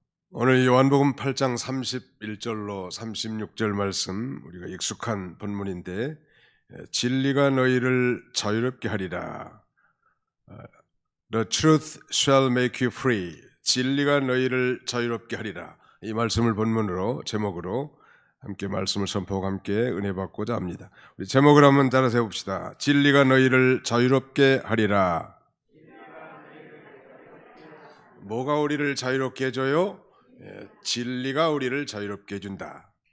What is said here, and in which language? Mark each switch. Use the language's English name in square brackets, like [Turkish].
[Korean] 오늘 요한복음 8장 31절로 36절 말씀, 우리가 익숙한 본문인데, 진리가 너희를 자유롭게 하리라. [English] The truth shall make you free. [Korean] 진리가 너희를 자유롭게 하리라. 이 말씀을 본문으로, 제목으로 함께 말씀을 선포하고 함께 은혜 받고자 합니다. 우리 제목을 한번 따라서 해봅시다. 진리가 너희를 자유롭게 하리라. 뭐가 우리를 자유롭게 해줘요? 진리가 우리를 자유롭게 해준다.